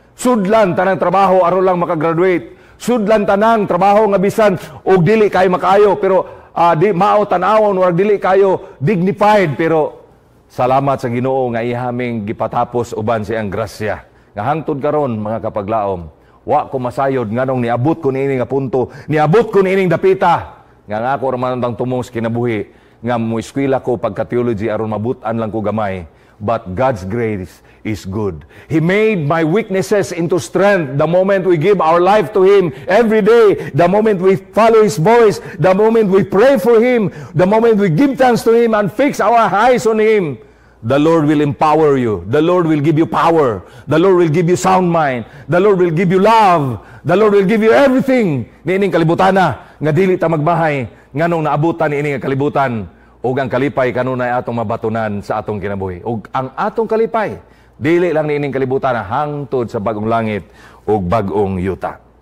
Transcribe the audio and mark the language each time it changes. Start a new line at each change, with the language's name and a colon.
Cebuano: Sudlan tanang trabaho aron lang makagraduate. Sudlan tanang trabaho nga bisan og dili kayo makaayo, pero di mao tan-awon or dili kayo dignified, pero salamat sa Ginoo nga ihaming gipatapos uban siyang grasya. Nga hangtod karon, mga kapaglaom, wa ko masayod nganong niabot ko niini nga punto, niabot ko niining dapita nga ako ra man tang tumong sa kinabuhi nga moeskwela ko pagka-theology aron mabutan lang ko gamay.
English: But God's grace is good. He made my weaknesses into strength the moment we give our life to Him every day, the moment we follow His voice, the moment we pray for Him, the moment we give thanks to Him and fix our eyes on Him. The Lord will empower you. The Lord will give you power. The Lord will give you sound mind. The Lord will give you love. The Lord will give you everything.
Cebuano: Niining kalibutan na, nga dili ta magbahay, nganong naabutan niining kalibutan, ug ang kalipay kanunay atong mabatunan sa atong kinabuhi. Ug ang atong kalipay, dili lang niining kalibutan na hangtod sa bagong langit ug bagong yuta.